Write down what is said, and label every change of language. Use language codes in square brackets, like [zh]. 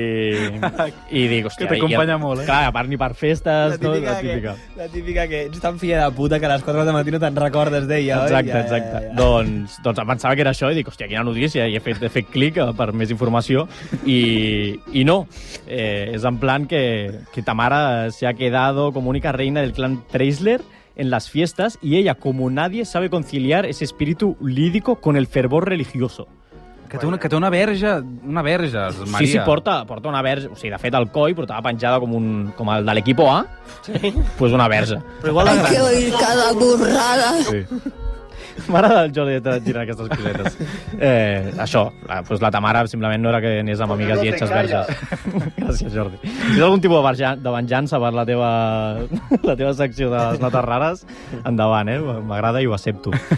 [ca] I dic, hòstia... Que t'acompanya molt, Clar, a part ni per festes, la típica. La típica que ets tan filla de puta que a les 4 de matí no te'n recordes d'ella, oi? Exacte. Ja. Doncs em pensava que era això i dic, hòstia, quina notícia, i he fet clic per més informació i no. És en plan que [es] Tamara se ha quedado como única reina del clan Treisler en las fiestas y ella, como nadie, sabe conciliar ese espíritu lídico con el fervor religioso. [ca] Que té una verge, Maria. Sí, porta una verge. O sigui, de fet, el coll portava penjada com el de l'equipo A, pues una verge. Però igual [es] Hay que oír cada burrada. [ca] Sí. M'agrada el Jordi de girar aquestes cosetes. Això, pues la Tamara simplement no era que anés amb amigues lletges verges. Gràcies, Jordi. Si tens algun tipus de venjança per la teva secció de les notes rares, endavant, m'agrada i ho accepto.